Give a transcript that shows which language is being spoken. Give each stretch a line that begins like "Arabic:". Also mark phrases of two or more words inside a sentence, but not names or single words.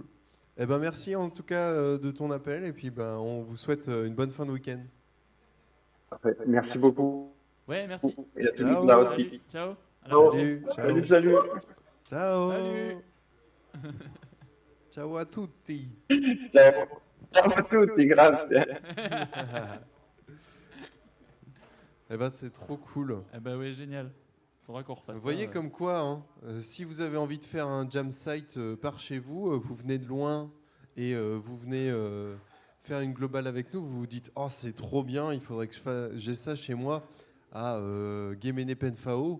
French: Eh ben merci en tout cas de ton appel et puis ben on vous souhaite une bonne fin de week-end. Parfait. Merci beaucoup. Ouais, merci. Et à tous Ciao. là aussi. Salut, ciao. À la Ciao. prochaine. Salut, ciao. Salut. Ciao. Salut.
Italian: Ciao à tutti. Ciao. Ciao a tutti, grazie.
French: Eh ben c'est trop cool. Eh bah ouais, génial. Faudra qu'on refasse Vous ça. voyez comme quoi, hein, si vous avez envie de faire un jam site par chez vous, vous venez de loin et vous venez faire une globale avec nous, vous vous dites oh c'est trop bien, il faudrait que j'ai ça chez moi à Guéméné Penfao.